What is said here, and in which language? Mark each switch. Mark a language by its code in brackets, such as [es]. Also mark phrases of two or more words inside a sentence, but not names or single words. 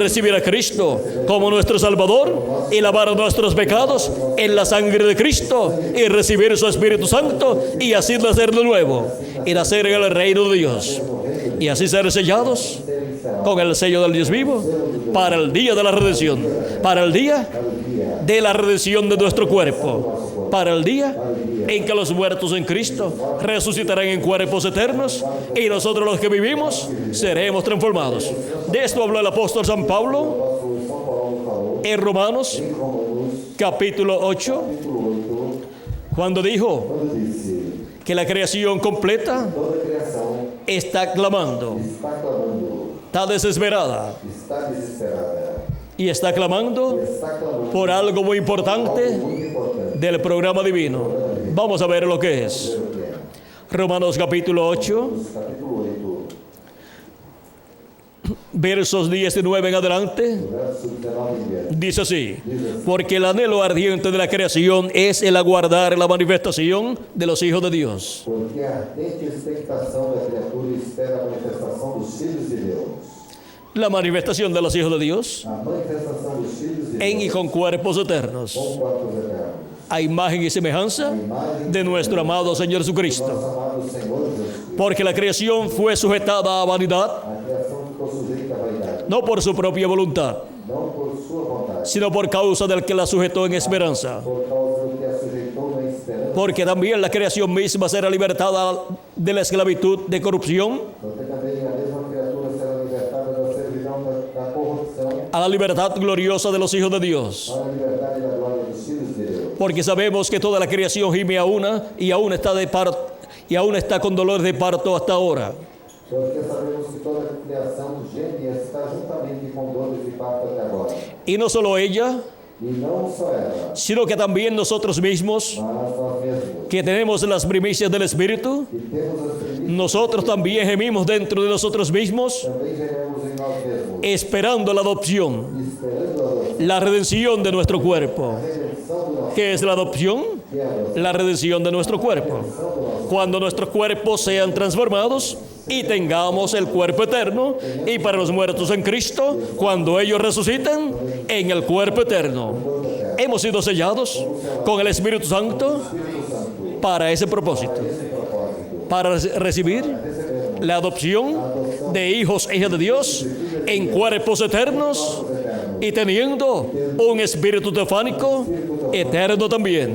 [es] recibir a Cristo como nuestro Salvador y lavar nuestros pecados en la sangre de Cristo y recibir su Espíritu Santo y así nacer de nuevo y nacer en el reino de Dios y así ser sellados con el sello del Dios vivo para el día de la redención, para el día de la redención de nuestro cuerpo, para el día en que los muertos en Cristo resucitarán en cuerpos eternos y nosotros los que vivimos seremos transformados. De esto habló el apóstol San Pablo [pt] o São Paulo falou [es] en Romanos [pt] em Romanos, [es] capítulo 8, [pt] capítulo 8, [es] cuando dijo [pt] quando disse: [es] que la creación completa [pt] toda a criação [es] está clamando, [pt] está clamando, [es] está desesperada [pt] está desesperada, [es] y está clamando [pt] está clamando [es] por algo muy [pt] algo [es] importante [pt] muito importante. [es] del programa divino. Vamos a ver lo que es. [pt] Ver o que é. [es] Romanos capítulo 8, [pt] Romanos, capítulo 8, [es] versos 19 en adelante, [pt] verso 19 em diante. [es] dice así: porque el anhelo ardiente de la creación es el aguardar la manifestación de los hijos de Dios. [pt] Porque a ardente expectação da criatura espera a manifestação dos filhos de Deus. [es] La manifestación de los hijos de Dios [pt] A manifestação dos filhos de [es] en y [pt] Deus [es] con cuerpos eternos, [pt] com corpos eternos. [es] a imagen y semejanza de nuestro amado Señor Jesucristo. [pt] Nosso amado Senhor Jesus Cristo. [es] Porque la creación fue sujetada a vanidad, [pt] A criação ficou sujeita à vaidade, [es] no por su propia voluntad, [pt] não por sua vontade, [es] sino por causa del que la sujetó en esperanza. [pt] por causa do que a sujeitou na esperança. [es] Porque también la creación misma será libertada de la esclavitud de corrupción [pt] Porque também a mesma criatura será libertada da servidão da corrupção [es] a la libertad gloriosa de los hijos de Dios. [pt] para a liberdade da glória dos filhos de Deus. [es] Porque sabemos que toda la creación gime a una y aún está de parto y aún está con dolor de parto hasta ahora. [pt] Porque sabemos que toda a criação geme e está juntamente com dores de parto até agora. [es] Y no solo ella, [pt] E não só ela, [es] sino que también nosotros mismos, [pt] mas nós mesmos, [es] que tenemos las primicias del Espíritu, [pt] que temos as primícias, [es] nosotros también gemimos dentro de nosotros mismos, [pt] também gememos em nós mesmos, [es] esperando la adopción, [pt] esperando a adoção, [es] la redención de nuestro cuerpo. [pt] a redenção do nosso [es] ¿Qué es la adopción? [pt] que é a adoção, [es] La redención de nuestro cuerpo. Cuando nuestros cuerpos sean transformados y tengamos el cuerpo eterno, y para los muertos en Cristo, cuando ellos resuciten, en el cuerpo eterno. Hemos sido sellados con el Espíritu Santo para ese propósito, para recibir la adopción de hijos e hijas de Dios en cuerpos eternos y teniendo un espíritu teofánico eterno también.